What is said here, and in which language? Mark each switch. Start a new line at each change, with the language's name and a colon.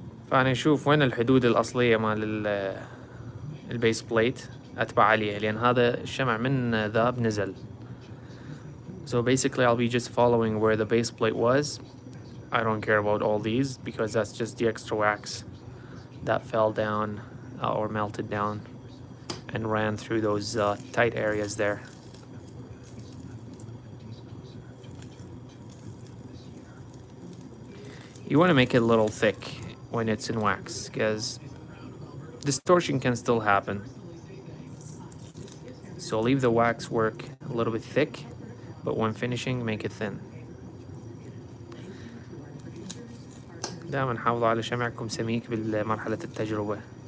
Arabic: فأنا أشوف وين الحدود الأصلية مال البيس بليت أتبع عليها، لأن هذا الشمع من ذاب نزل.
English: So basically I'll be just following where the base plate was. I don't care about all these because that's just the extra wax that fell down or melted down and ran through those tight areas there. You want to make it a little thick when it's in wax because distortion can still happen. So leave the wax work a little bit thick, but when finishing make it thin.
Arabic: دائما حافظوا على شمعكم سميك بالمرحلة التجربة.